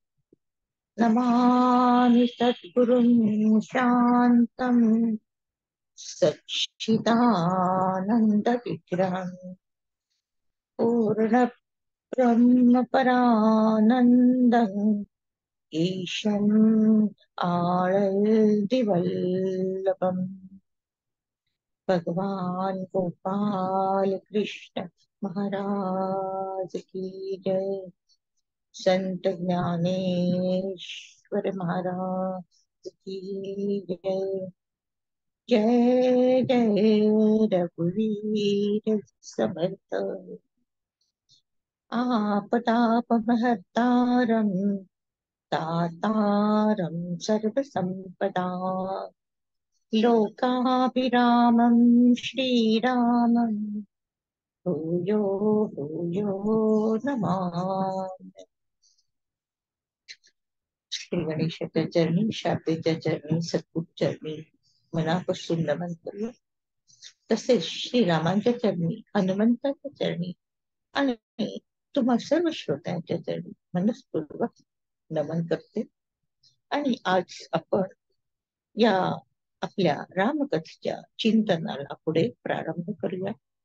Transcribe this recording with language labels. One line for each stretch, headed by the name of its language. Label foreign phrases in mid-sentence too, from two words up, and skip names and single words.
Sanskrit: नमामि सद्गुरुं शान्तम् सच्चिदानन्दविग्रहम् पूर्णब्रह्मपरानन्दम् ईशम् आळल्दिवल्लभम्.
Hindi: भगवान गोपाल कृष्ण महाराज की जय. संत ज्ञानेश्वर महाराज की जय.
Marathi: जय जय रघुवीर समर्थ.
Sanskrit: आपदापहर्तारं दातारं सर्वसंपदा लोकाभिरामं श्रीरामं भूयो भूयो नमामि.
Marathi: श्री गणेशाच्या चरणी, शारदेच्या चरणी, सद्गुरू चरणी मनापासून नमन करूया. तसेच श्रीरामांच्या चरणी, हनुमंताच्या चरणी आणि तुम्हा सर्व श्रोत्यांच्या चरणी मनस्पूर्वक नमन करते. आणि आज आपण या आपल्या रामकथेच्या चिंतनाला पुढे प्रारंभ करूया.